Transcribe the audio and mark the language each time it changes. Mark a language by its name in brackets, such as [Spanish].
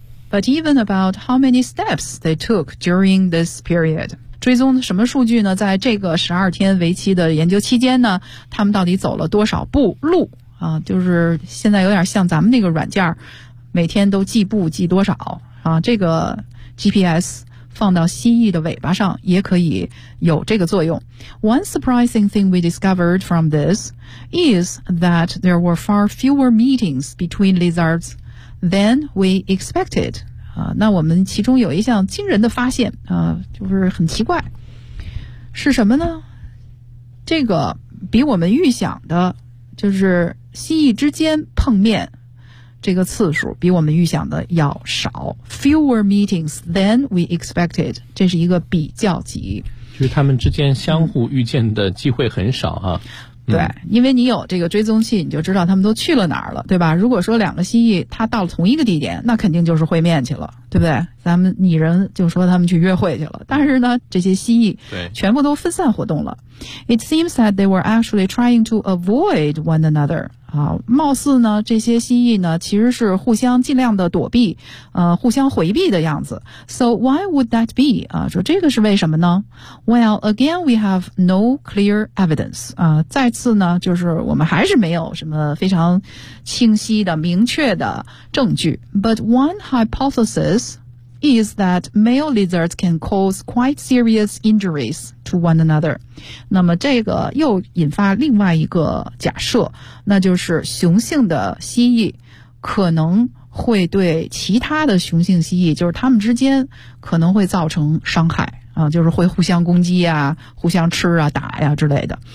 [English] But even about how many steps they took during this period， [Chinese] 追踪什么数据呢？在这个12天为期的研究期间呢，他们到底走了多少步路啊？就是现在有点像咱们那个软件，每天都计步计多少啊？这个 GPS放到蜥蜴的尾巴上也可以有这个作用。 [English] One surprising thing we discovered from this is that there were far fewer meetings between lizards than we expected、 [Chinese] 那我们其中有一项惊人的发现、就是很奇怪，是什么呢？这个比我们预想的，就是蜥蜴之间碰面这个次数比我们预想的要少。 [English] Fewer meetings than we expected， [Chinese] 这是一个比较级，就是他们之间相互遇见的机会很少啊、对，因为你有这个追踪器，你就知道他们都去了哪儿了，对吧？如果说两个蜥蜴他到了同一个地点，那肯定就是会面去了，对不对？咱们拟人就说他们去约会去了，但是呢这些蜥蜴全部都分散活动了。 [English] It seems that they were actually trying to avoid one another， [Chinese] 貌似呢这些蜥蜴呢其实是互相尽量的躲避，互相回避的样子。 [English] So why would that be？ [Chinese] 说这个是为什么呢？ [English] Well again we have no clear evidence， [Chinese] 再次呢就是我们还是没有什么非常清晰的明确的证据。 [English] But one hypothesis is that male lizards can cause quite serious injuries to one another。 [Chinese] 那么这个又引发另外一个假设，那就是雄性的蜥蜴可能会对其他的雄性蜥蜴，就是他们之间可能会造成伤害啊，就是会互相攻击啊，互相吃啊打呀之类的。